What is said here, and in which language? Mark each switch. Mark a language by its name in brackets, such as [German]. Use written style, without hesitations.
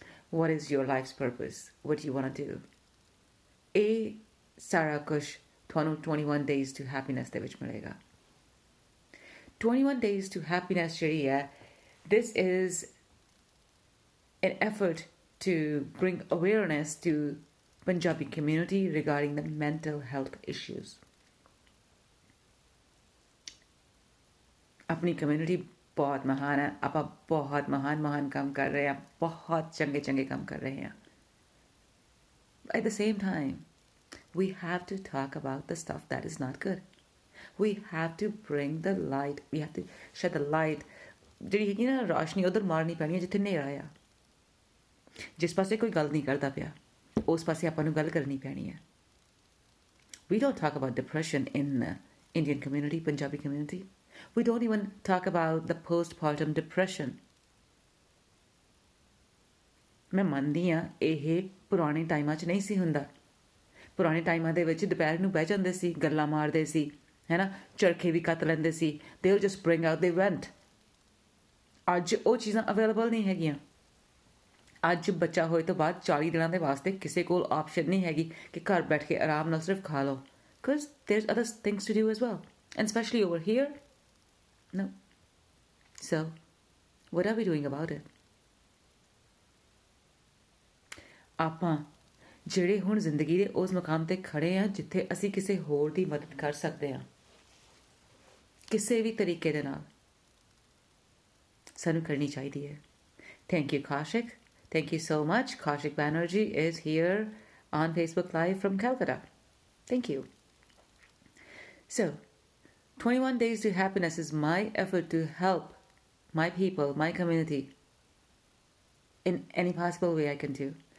[English] What is your life's purpose? What do you want to do? Sara kush [Punjabi] ਤੁਹਾਨੂੰ [English] 21 days to happiness [Punjabi] ਦੇ ਵਿੱਚ ਮਿਲੇਗਾ. [English] 21 days to happiness [Punjabi] ਜਿਹੜੀ ਹੈ, [English] this is an effort to bring awareness to Punjabi community regarding the mental health issues. [Punjabi] ਆਪਣੀ community ਬਹੁਤ ਮਹਾਨ ਹੈ, ਆਪਾਂ ਬਹੁਤ ਮਹਾਨ ਕੰਮ ਕਰ ਰਹੇ ਹਾਂ, ਬਹੁਤ ਚੰਗੇ ਕੰਮ ਕਰ ਰਹੇ ਹਾਂ. [English] At the same time, we have to talk about the stuff that is not good. We have to bring the light. We have to shed the light. [Punjabi] ਜਿਹੜੀ ਹੈਗੀ ਨਾ ਰੌਸ਼ਨੀ ਉਧਰ ਮਾਰਨੀ ਪੈਣੀ ਹੈ ਜਿੱਥੇ ਹਨੇਰਾ ਆ. ਜਿਸ ਪਾਸੇ ਕੋਈ ਗੱਲ ਨਹੀਂ ਕਰਦਾ ਪਿਆ ਉਸ ਪਾਸੇ ਆਪਾਂ ਨੂੰ ਗੱਲ ਕਰਨੀ ਪੈਣੀ ਹੈ. [English] We don't talk about depression in Indian community, Punjabi community. We don't even talk about the postpartum depression. [Punjabi] ਮੈਂ ਮੰਨਦੀ ਹਾਂ ਇਹ ਪੁਰਾਣੇ ਟਾਈਮਾਂ 'ਚ ਨਹੀਂ ਸੀ ਹੁੰਦਾ. ਪੁਰਾਣੇ ਟਾਈਮਾਂ ਦੇ ਵਿੱਚ ਦੁਪਹਿਰ ਨੂੰ ਬਹਿ ਜਾਂਦੇ ਸੀ, ਗੱਲਾਂ ਮਾਰਦੇ ਸੀ, ਹੈ ਨਾ, ਚਰਖੇ ਵੀ ਕੱਤ ਲੈਂਦੇ ਸੀ. [English] they will just bring out the event. [Punjabi] ਅੱਜ ਉਹ ਚੀਜ਼ਾਂ ਅਵੇਲੇਬਲ ਨਹੀਂ ਹੈਗੀਆਂ. ਅੱਜ ਬੱਚਾ ਹੋਏ ਤੋਂ ਬਾਅਦ 40 ਦਿਨਾਂ ਦੇ ਵਾਸਤੇ ਕਿਸੇ ਕੋਲ ਆਪਸ਼ਨ ਨਹੀਂ ਹੈਗੀ ਕਿ ਘਰ ਬੈਠ ਕੇ ਆਰਾਮ ਨਾਲ ਸਿਰਫ ਖਾ ਲਓ. [English] because there's other things to do as well, and especially over here. No. So what are we doing about it? [Punjabi] ਆਪਾਂ ਜਿਹੜੇ ਹੁਣ ਜ਼ਿੰਦਗੀ ਦੇ ਉਸ ਮੁਕਾਮ ਤੇ ਖੜੇ ਆ ਜਿੱਥੇ ਅਸੀਂ ਕਿਸੇ ਹੋਰ ਦੀ ਮਦਦ ਕਰ ਸਕਦੇ ਹਾਂ ਕਿਸੇ ਵੀ ਤਰੀਕੇ ਦੇ ਨਾਲ, ਸਾਨੂੰ ਕਰਨੀ ਚਾਹੀਦੀ ਹੈ. [English] Thank you, Kaushik. Thank you so much. Kaushik Banerjee is here on Facebook Live from Calcutta. Thank you. So 21 days to happiness is my effort to help my people, my community, in any possible way I can do.